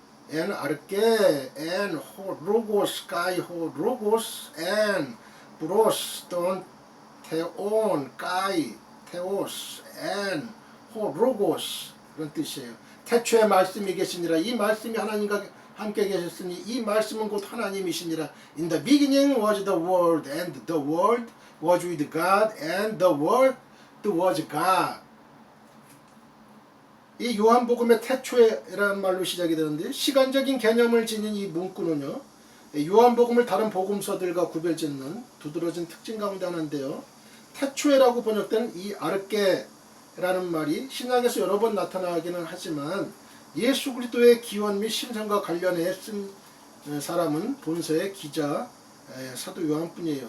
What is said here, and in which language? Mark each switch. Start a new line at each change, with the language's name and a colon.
Greek: 엔 아르케 엔 호 로고스 가이 호 로고스 엔 브로스 돈 테온 가이 테오스 엔 호 로고스 그런 뜻이에요.
Korean: 태초에 말씀이 계시니라. 이 말씀이 하나님과 함께 계셨으니 이 말씀은 곧 하나님이시니라.
English: In the beginning was the word and the word was with God and the word was God.
Korean: 이 요한복음의 태초에라는 말로 시작이 되는데 시간적인 개념을 지닌 이 문구는요. 요한복음을 다른 복음서들과 구별짓는 두드러진 특징 가운데 하나인데요. 태초에라고 번역된 이 아르케라는 말이 신약에서 여러 번 나타나기는 하지만 예수 그리스도의 기원 및 신성과 관련해 쓴 사람은 본서의 기자 사도 요한뿐이에요.